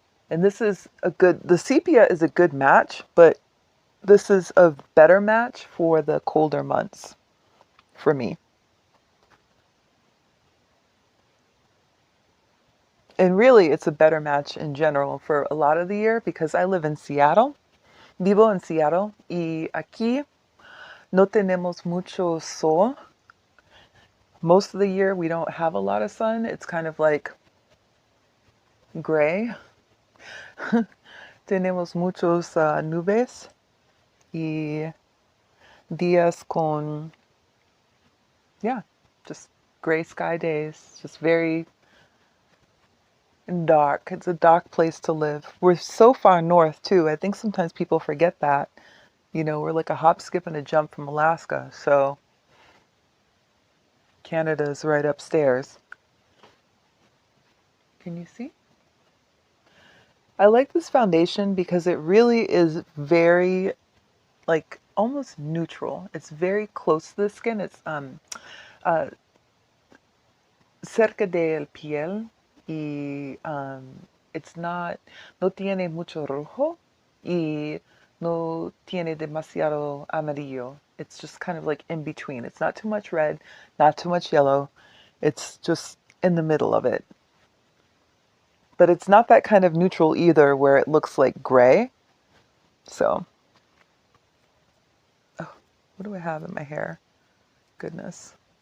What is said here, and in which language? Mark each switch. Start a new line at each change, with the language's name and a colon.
English: And this is a good, the sepia is a good match, but this is a better match for the colder months for me. And really, it's a better match in general for a lot of the year because I live in Seattle.
Spanish: Vivo en Seattle. Y aquí no tenemos mucho sol.
English: Most of the year, we don't have a lot of sun. It's kind of like gray.
Spanish: Tenemos muchos nubes y días con,
English: yeah, just gray sky days. Just very dark. It's a dark place to live. We're so far north, too. I think sometimes people forget that. You know, we're like a hop, skip, and a jump from Alaska. So Canada's right upstairs. Can you see? I like this foundation because it really is very, like, almost neutral. It's very close to the skin. It's
Spanish: cerca del piel y
English: it's not,
Spanish: no tiene mucho rojo y no tiene demasiado amarillo.
English: It's just kind of like in between. It's not too much red, not too much yellow. It's just in the middle of it. But it's not that kind of neutral either where it looks like gray. So, oh, what do I have in my hair? Goodness.